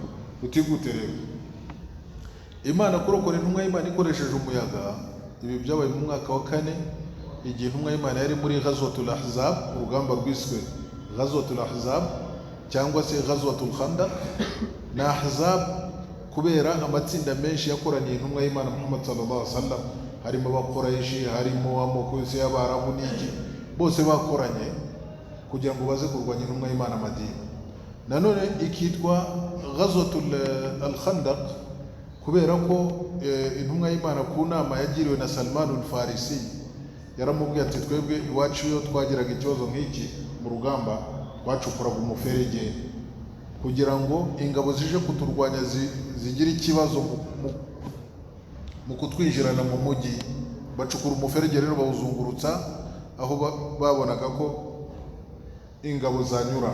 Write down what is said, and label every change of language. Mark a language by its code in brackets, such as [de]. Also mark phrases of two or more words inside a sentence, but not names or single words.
[rw] Utigute rero Imana kurokora intumwa y'Imana ikoresheje umuyaga. Ibi byabaye mu mwaka wa 4, igihe intumwa y'Imana yari muri Ghazwatul Ahzab, urugamba rwiswe Ghazwatul Ahzab cyangwa se Ghazwatul Khandaq. Na Ahzab kubera amatsinda menshi yakoraniye intumwa y'Imana Muhammad [ar] صلى الله عليه وسلم, [rw] harimo abakorayishi, harimo amoko yose y'Abarabu n'iki, bose bakoranye kugira ngo baze kurwanya intumwa y'Imana Madina. Nanone ikitwa Ghazwatul al-Khandaq kubera ko intumwa y'Imana ku nama yagiriwe na Salman al-Farisi yaramubwiye ati twebwe iwacu iyo twagiraga ikibazo nk'iki mu rugamba twacukuraga umuferege kugira ngo ingabo zije kuturwanya zigira ikibazo mu kutwinjirana mu mujyi. Bacukura umuferege rero bawuzungurutsa aho babonaga ko ingabo zanyura.